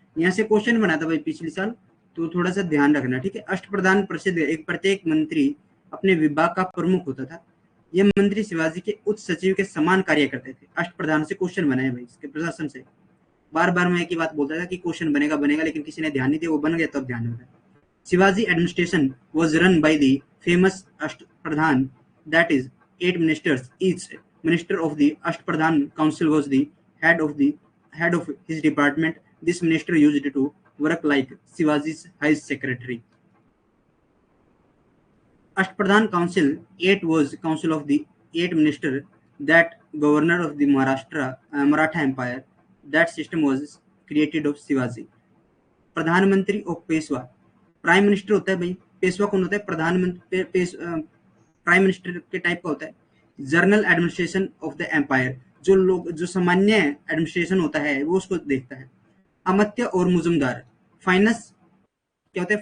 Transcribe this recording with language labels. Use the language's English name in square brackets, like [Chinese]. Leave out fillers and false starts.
[Hindi] यहाँ से क्वेश्चन बना था भाई पिछले साल, तो थोड़ा सा ध्यान रखना, ठीक है। अष्टप्रधान परिषद, एक प्रत्येक मंत्री अपने विभाग का प्रमुख होता था। यह मंत्री शिवाजी के उच्च सचिव के समान कार्य करते थे। अष्टप्रधान से क्वेश्चन बना है भाई, इसके प्रशासन से। बार बार मैं एक ही बात बोलता था कि क्वेश्चन बनेगा, लेकिन किसी ने ध्यान नहीं दिया, वो बन गया तब ध्यान होगा। Shivaji administration [English] was run by the famous Ashtpradhan, that is 8 ministers. Each minister of the Ashtpradhan council was the head of his department. This minister used to work like Shivaji's high secretary. Ashtpradhan council 8 was council of the 8 minister that governor of the Maratha empire. That system was created of Shivaji. [Hindi] प्रधानमंत्री और Peshwa, prime minister होता है भाई, पेशवा कौन होता है? प्रधानमंत्री। Prime minister के टाइप का होता है। [English] general administration of the empire, [Hindi] जो सामान्य एडमिनिस्ट्रेशन होता है वो उसको देखता है। अमात्य और मुजुमदार, फाइनेंस क्या होता है?